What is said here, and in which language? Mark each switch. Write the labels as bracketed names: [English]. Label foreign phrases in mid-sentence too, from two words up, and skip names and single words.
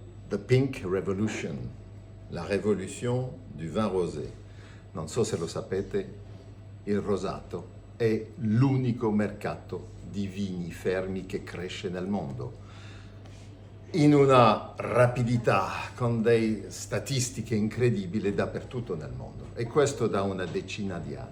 [French] The Pink Revolution, la révolution du vin rosé. [Italian] Non so se lo sapete, il rosato è l'unico mercato di vini fermi che cresce nel mondo, in una rapidità, con delle statistiche incredibili dappertutto nel mondo, e questo da una decina di anni.